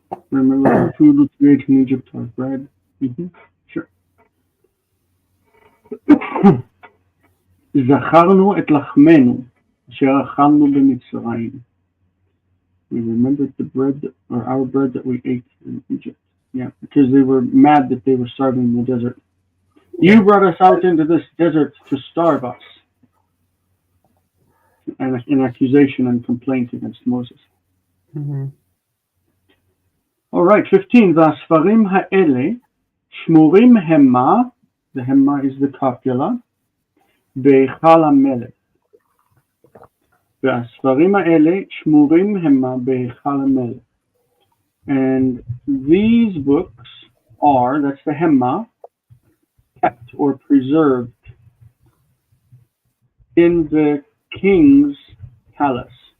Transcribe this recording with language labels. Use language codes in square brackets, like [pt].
[en] Remember the food was created in Egypt was bread. Sure. [he] זכרנו את לחמנו אשר אכלנו במצרים. [en] We remembered the bread, or our bread that we ate in Egypt. Yeah, because they were mad that they were starving in the desert. You brought us out into this desert to starve us. And an accusation and complaint against Moses. All right, 15. [he] והספרים האלה שמורים המה, [en] the hema is the copula, [he] בהיכל המלך. והספרים האלה שמורים המה בהיכל המלך. [en] And these books are, that's the hema, kept or preserved in the king's palace.